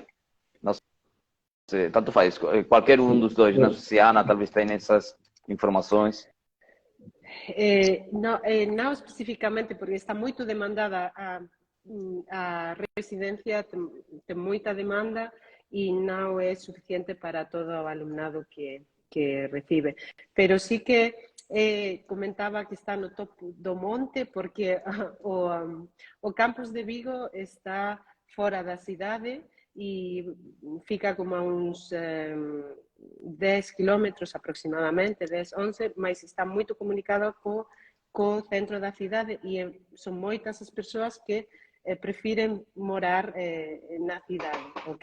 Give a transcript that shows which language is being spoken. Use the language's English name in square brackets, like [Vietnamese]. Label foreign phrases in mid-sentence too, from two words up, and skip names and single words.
[Portuguese] Não sei, tanto faz, qualquer um dos dois, não sei se a Ana talvez tenha essas informações. [Galician] não especificamente, porque está muito demandada a residencia, tem muita demanda e não é suficiente para todo o alumnado que recibe. Pero sí que comentaba que está no topo do monte, porque o campus de Vigo está fora da cidade e fica como a uns 10 kilómetros aproximadamente, 10, 11, mas está muito comunicado co centro da cidade e son moitas as persoas que prefiren morar na cidade, ok?